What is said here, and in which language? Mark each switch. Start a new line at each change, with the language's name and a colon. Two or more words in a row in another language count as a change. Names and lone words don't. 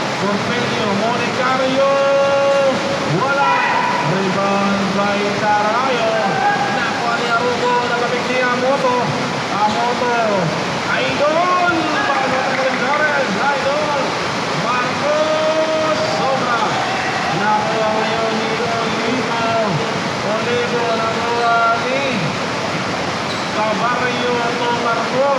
Filipino: Corpenio, Monecario. Wala. Rebound by Tarayo. Nakuha ni Arugo. Nababig ni Amoto. Amoto. Idol. Bago na rin Karen. Idol. Marcos. Sobra. Nakuha ngayon ni Olivo. Olivo nakuha ni Cabarrio to Marcos.